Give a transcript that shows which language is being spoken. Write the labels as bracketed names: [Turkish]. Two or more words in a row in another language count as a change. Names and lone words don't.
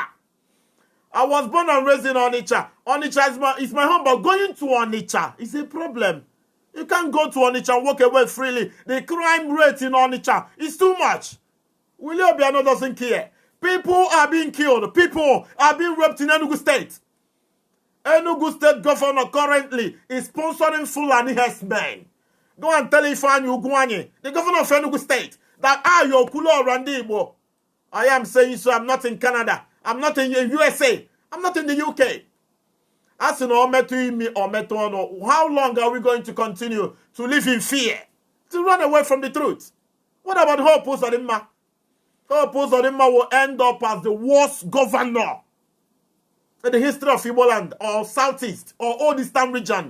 [English] I was born and raised in Onitsha. Onitsha is my home, but going to Onitsha is a problem. You can't go to Onitsha and walk away freely. The crime rate in Onitsha is too much. William Obiano doesn't care. People are being killed. People are being raped in Enugu State. Enugu State governor currently is sponsoring Fulani herdsmen. Go and tell Ifeanyi Ugwuanyi, the governor of Enugu State, that your Kulo Randi Igbo. I am saying so. I'm not in Canada. I'm not in the USA. I'm not in the UK. As in how long are we going to continue to live in fear? To run away from the truth? What about Hope Uzodimma? Hope Uzodimma will end up as the worst governor in the history of Igbo land, or Southeast, or Old Eastern region.